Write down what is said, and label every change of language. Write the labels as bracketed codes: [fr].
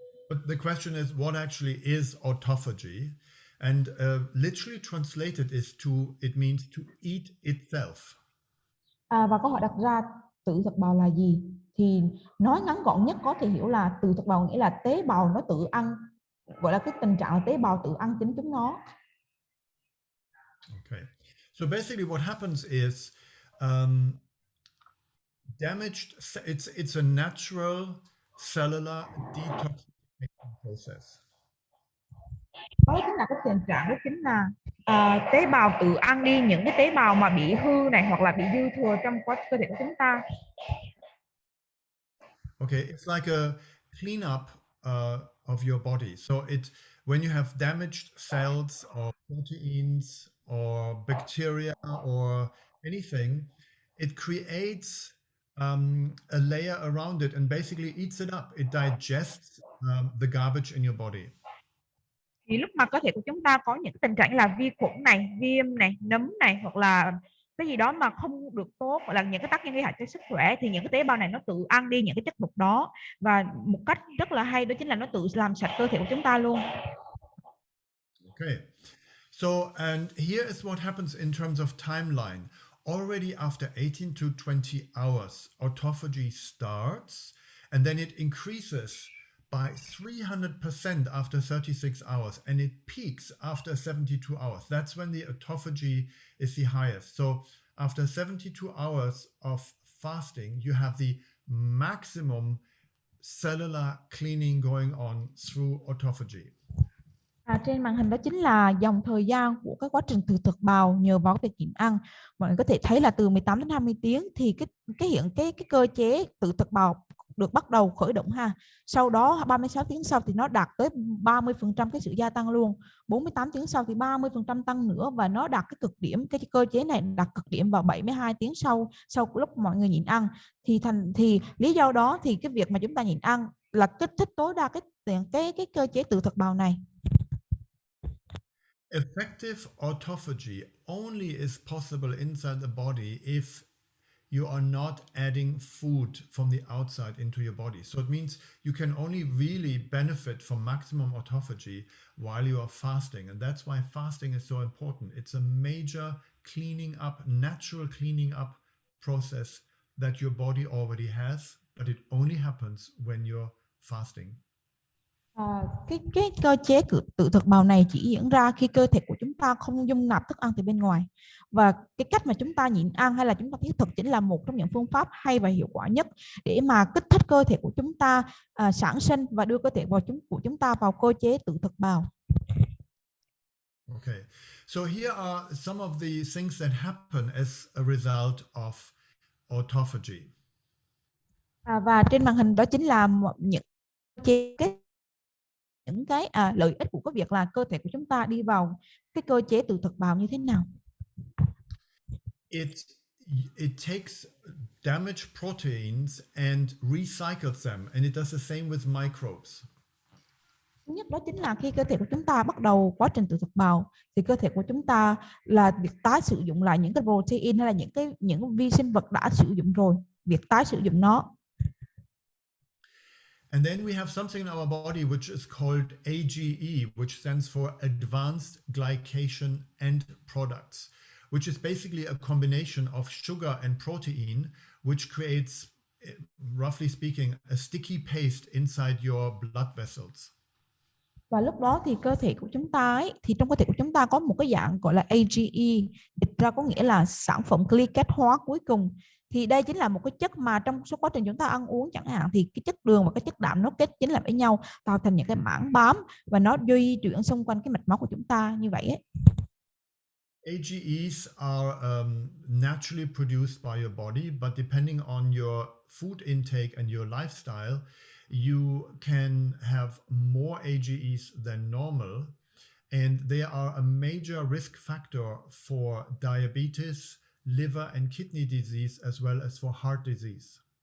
[en] But the question is, what actually is autophagy? And literally translated it means to eat itself. [vi] Và câu hỏi đặt ra, tự thực bào là gì? Thì nói ngắn gọn nhất có thể hiểu là tự thực bào nghĩa là tế bào nó tự ăn, gọi là cái tình trạng là tế bào tự ăn chính chúng nó. [en] Okay. So basically what happens is it's a natural cellular detoxification process. [vi] Đó chính là cái tình trạng, đó chính là tế bào tự ăn đi những cái tế bào mà bị hư này hoặc là bị dư thừa trong cơ thể của chúng ta. [en] Okay, it's like a cleanup of your body. So when you have damaged cells or proteins or bacteria or anything, it creates a layer around it and basically eats it up. It digests the garbage in your body. [vi] Thì lúc mà cơ thể của chúng ta có những tình trạng là vi khuẩn này, viêm này, nấm này, hoặc là cái gì đó mà không được tốt, hoặc là những cái tác nhân gây hại cho sức khỏe, thì những cái tế bào này nó tự ăn đi những cái chất độc đó, và một cách rất là hay đó chính là nó tự làm sạch cơ thể của chúng ta luôn. [en] Okay, so and here is what happens in terms of timeline. Already after 18 to 20 hours, autophagy starts, and then it increases by 300% after 36 hours, and it peaks after 72 hours. That's when the autophagy is the highest. So after 72 hours of fasting, you have the maximum cellular cleaning going on through autophagy. [vi] Trên màn hình đó chính là dòng thời gian của cái quá trình tự thực bào nhờ vào việc nhịn ăn. Mọi người có thể thấy là từ 18 đến 20 tiếng thì cái cơ chế tự thực bào được bắt đầu khởi động ha. Sau đó 36 tiếng sau thì nó đạt tới 30% cái sự gia tăng luôn. 48 tiếng sau thì 30% tăng nữa, và nó đạt cái cực điểm, cái cơ chế này đạt cực điểm vào 72 tiếng sau lúc mọi người nhịn ăn. Thì lý do đó thì cái việc mà chúng ta nhịn ăn là kích thích tối đa cái cơ chế tự thực bào này. [en] Effective autophagy only is possible inside the body if you are not adding food from the outside into your body. So it means you can only really benefit from maximum autophagy while you are fasting. And that's why fasting is so important. It's a major cleaning up, natural cleaning up process that your body already has, but it only happens when you're fasting. [vi] Cái cơ chế tự thực bào này chỉ diễn ra khi cơ thể của chúng ta không dung nạp thức ăn từ bên ngoài, và cái cách mà chúng ta nhịn ăn hay là chúng ta tiết thực chính là một trong những phương pháp hay và hiệu quả nhất để mà kích thích cơ thể của chúng ta sản sinh và đưa cơ thể của chúng ta vào cơ chế tự thực bào. [en] Okay, so here are some of the things that happen as a result of autophagy. [vi] Và trên màn hình đó chính là những cái lợi ích của cái việc là cơ thể của chúng ta đi vào cái cơ chế tự thực bào như thế nào. [en] It takes damaged proteins and recycles them, and it does the same with microbes. [vi] Thứ nhất đó chính là khi cơ thể của chúng ta bắt đầu quá trình tự thực bào thì cơ thể của chúng ta là việc tái sử dụng lại những cái protein hay là những vi sinh vật đã sử dụng rồi, việc tái sử dụng nó. [en] And then we have something in our body which is called AGE, which stands for Advanced Glycation End Products, which is basically a combination of sugar and protein, which creates, roughly speaking, a sticky paste inside your blood vessels. [vi] Và lúc đó thì cơ thể của chúng ta thì trong cơ thể của chúng ta có một cái dạng gọi là AGE, dịch ra có nghĩa là sản phẩm glycat hóa cuối cùng. Thì đây chính là một cái chất mà trong suốt quá trình chúng ta ăn uống chẳng hạn thì cái chất đường và cái chất đạm nó kết dính lại với nhau tạo thành những cái mảng bám và nó di chuyển xung quanh cái mạch máu của chúng ta như vậy ấy. [en] AGEs are naturally produced by your body, but depending on your food intake and your lifestyle, you can have more AGEs than normal, and they are a major risk factor for diabetes, liver and kidney disease, as well as for heart disease.